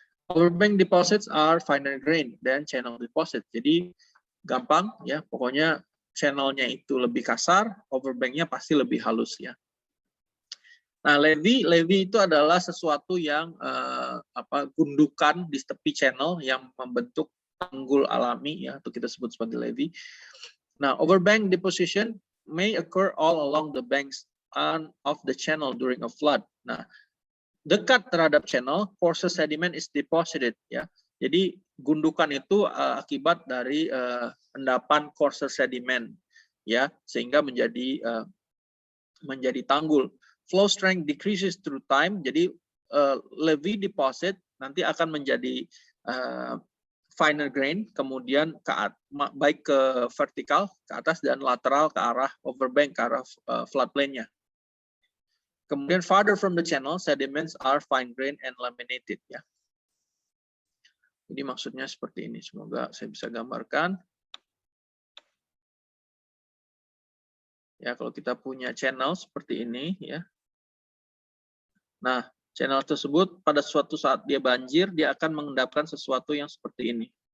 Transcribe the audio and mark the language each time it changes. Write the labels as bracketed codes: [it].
[en] Overbank deposits are finer grain than channel deposit. [id] Jadi gampang ya, pokoknya channelnya itu lebih kasar, overbanknya pasti lebih halus ya. Nah, levee itu adalah sesuatu yang gundukan di tepi channel yang membentuk tanggul alami ya, atau kita sebut sebagai levee. [en] Nah, overbank deposition may occur all along the banks of the channel during a flood. Nah, [id] dekat terhadap [en] channel, coarser sediment is deposited ya. [id] Jadi gundukan itu akibat dari endapan coarser sediment ya, sehingga menjadi tanggul. [en] Flow strength decreases through time. [id] Jadi levee deposit nanti akan menjadi finer grain, kemudian baik ke vertikal ke atas dan lateral ke arah overbank, ke arah floodplain-nya. Kemudian [en] farther from the channel, sediments are fine grain and laminated ya. [id] Jadi maksudnya seperti ini. Semoga saya bisa gambarkan. Ya, kalau kita punya channel seperti ini, ya. Nah, channel tersebut pada suatu saat dia banjir, dia akan mengendapkan sesuatu yang seperti ini.